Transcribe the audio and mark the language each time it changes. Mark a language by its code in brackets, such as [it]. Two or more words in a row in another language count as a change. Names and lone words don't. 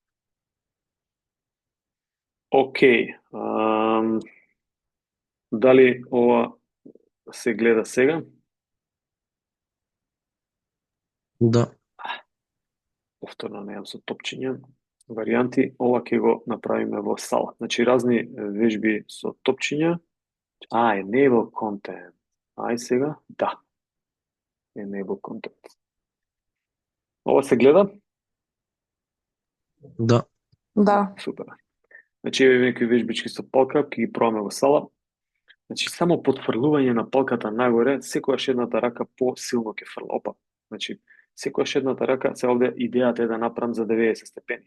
[mk] Океј. Дали ова се гледа сега? Да. Повторно неам со топчиња. Варијанти, ова ќе го направиме во сала. Значи разни вежби со топчиња. [en] Enable content. [mk] Сега, да. [en] Enable content. [mk] Ова се гледа? Да. Да. Супер. Значи, еве некои вежбички со палка, ќе ги пробаме во сала. Значи, само подфрлување на палката нагоре, секојаш едната рака по-силно ќе фрла. Опа. Значи, секојаш едната рака, се овде идејата е да направам за 90 степени.